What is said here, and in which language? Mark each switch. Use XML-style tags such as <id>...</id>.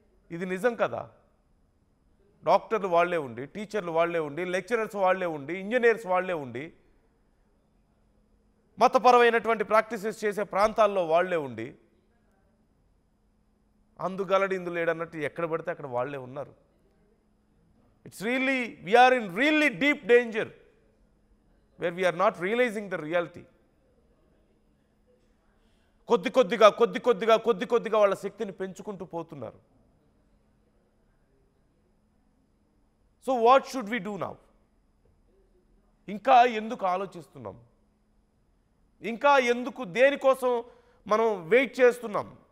<te>ఇది నిజం కదా? డాక్టర్లు వాళ్ళే ఉండి, టీచర్లు వాళ్ళే ఉండి, లెక్చరర్స్ వాళ్ళే ఉండి, ఇంజనీర్స్ వాళ్ళే ఉండి, మతపరమైనటువంటి ప్రాక్టీసెస్ చేసే ప్రాంతాల్లో వాళ్ళే ఉండి, అందుగలడు ఇందు లేడన్నట్టు ఎక్కడ పడితే అక్కడ వాళ్ళే ఉన్నారు.</te> <en>It's really, we are in really deep danger where we are not realizing the reality.</en> <te>కొద్ది కొద్దిగా వాళ్ళ శక్తిని పెంచుకుంటూ పోతున్నారు.</te> <en>So what should we do now?</en> <te>ఇంకా ఎందుకు ఆలోచిస్తున్నాం? ఇంకా ఎందుకు, దేనికోసం మనం వెయిట్ చేస్తున్నాం?</te>